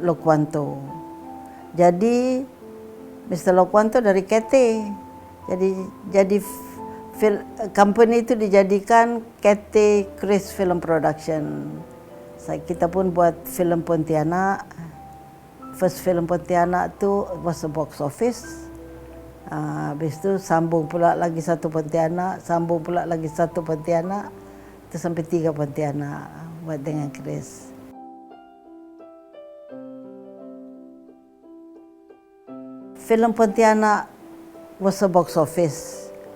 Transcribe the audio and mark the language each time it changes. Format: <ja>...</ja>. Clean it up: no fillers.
<ms>Lokwanto. Jadi Mr. Lokwanto dari Cathay. Jadi company itu dijadikan Cathay Chris Film Production. Kita pun buat filem Pontianak.</ms> <en>First film Pontianak tu was a box office.</en> <ms>Habis tu sambung pula lagi satu Pontianak, sambung pula lagi satu Pontianak. Itu sampai 3 Pontianak buat dengan Chris.</ms> <en>Film Pontianak was a box office.</en>